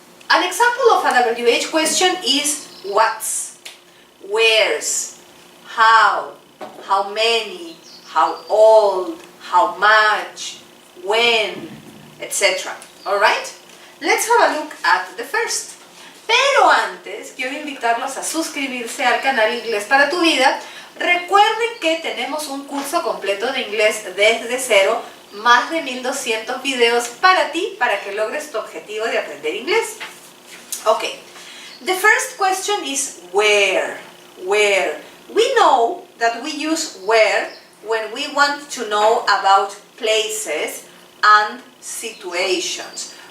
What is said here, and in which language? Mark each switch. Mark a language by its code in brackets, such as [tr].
[en] An example of a WH question is what's, where's, how many, how old, how much, when, etc. Alright? Let's have a look at the first. [es] Pero antes, quiero invitarlos a suscribirse al canal Inglés para tu vida. Recuerden que tenemos un curso completo de inglés desde cero, más de 1200 videos para ti, para que logres tu objetivo de aprender inglés. [en] Okay, the first question is where. Where. We know that we use where when we want to know about places and situations.